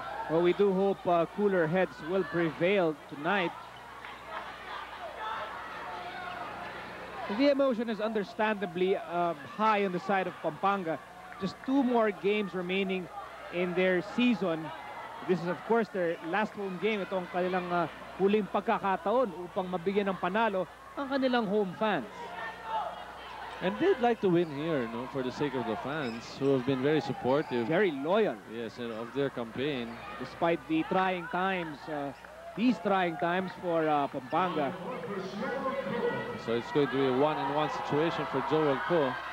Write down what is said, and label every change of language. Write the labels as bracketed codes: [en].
[en] Well, we do hope cooler heads will prevail tonight. The emotion is understandably high on the side of Pampanga. Just 2 more games remaining in their season. This is, of course, their last home game. [tl] Ito ang kanilang huling pagkakataon upang mabigyan ng panalo ang kanilang home fans. [en] And they'd like to win here, no, for the sake of the fans who have been very supportive. Very loyal. Yes, of their campaign. Despite the trying times, these trying times for Pampanga. So it's going to be a 1-on-1 situation for Joel Co.